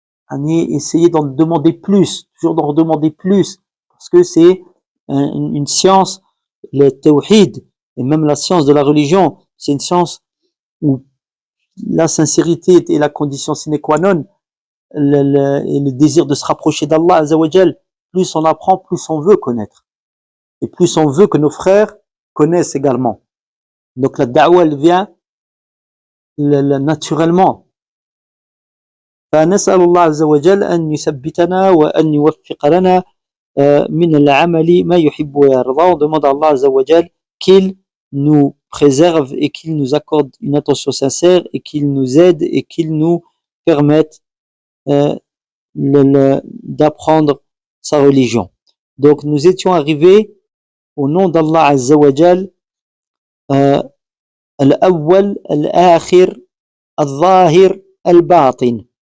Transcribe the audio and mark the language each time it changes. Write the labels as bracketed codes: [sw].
[fr] essayer d'en demander plus, toujours d'en demander plus, parce que c'est une science, le tawhid, et même la science de la religion, c'est une science où la sincérité est la condition sine qua non, et le désir de se rapprocher d'Allah Azza wa Jal, plus on apprend, plus on veut connaître. Et plus on veut que nos frères connaissent également. Donc la da'wa, elle vient naturellement. [ar] فنسأل الله عز وجل أن يثبتنا وأن يوفق لنا من العمل ما يحب ويرضى. [fr] On demande à Allah Azza wa Jal qu'il nous préserve et qu'il nous accorde une attention sincère et qu'il nous aide et qu'il nous permette d'apprendre sa religion. Donc nous étions arrivés au nom d'Allah Azza wa Jal, Al-Awwal, Al-Akhir, Al-Zahir, Al-Batin.